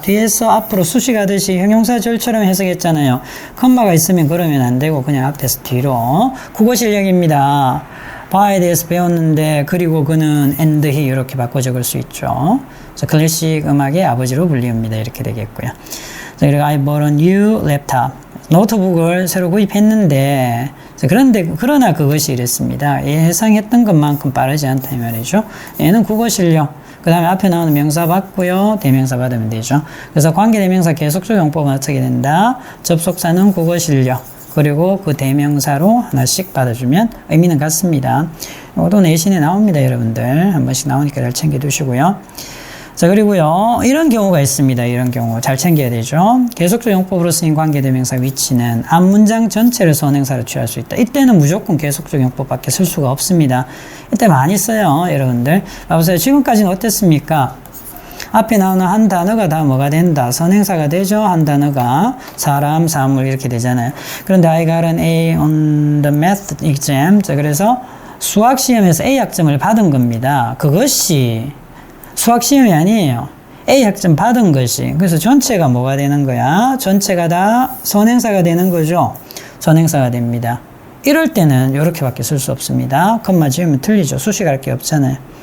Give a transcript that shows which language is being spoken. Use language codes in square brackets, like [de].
[ko] 뒤에서 앞으로 수식하듯이 형용사절처럼 해석했잖아요. 컴마가 있으면 그러면 안 되고 그냥 앞에서 뒤로. 국어 실력입니다. 바에 대해서 배웠는데 그리고 그는 and he 이렇게 바꿔 적을 수 있죠. 자, 클래식 음악의 아버지로 불리웁니다. 이렇게 되겠고요. 자, 그리고 [en] I bought a new laptop. [ko] 노트북을 새로 구입했는데 자, 그러나 그것이 이랬습니다. 예상했던 것만큼 빠르지 않다 이 말이죠. 얘는 국어 실력. 그 다음에 앞에 나오는 명사 받고요. 대명사 받으면 되죠. 그래서 관계대명사 계속적용법은 어떻게 된다? 접속사는 국어 실력. 그리고 그 대명사로 하나씩 받아주면 의미는 같습니다. 이것도 내신에 나옵니다, 여러분들. 한 번씩 나오니까 잘 챙겨두시고요. 자, 그리고요, 이런 경우가 있습니다. 이런 경우 잘 챙겨야 되죠. 계속적 용법으로 쓰인 관계대명사 위치는 앞문장 전체를 선행사로 취할 수 있다. 이때는 무조건 계속적 용법밖에 쓸 수가 없습니다. 이때 많이 써요, 여러분들. 봐보세요. 지금까지는 어땠습니까? 앞에 나오는 한 단어가 다 뭐가 된다? 선행사가 되죠? 한 단어가 사람, 사물 이렇게 되잖아요. 그런데 [en] I got an A on the math exam. [ko] 자, 그래서 수학 시험에서 A 학점을 받은 겁니다. 그것이 수학 시험이 아니에요. A 학점 받은 것이. 그래서 전체가 뭐가 되는 거야? 전체가 다 선행사가 되는 거죠? 선행사가 됩니다. 이럴 때는 이렇게밖에 쓸 수 없습니다. 컴마 지으면 틀리죠. 수식할 게 없잖아요.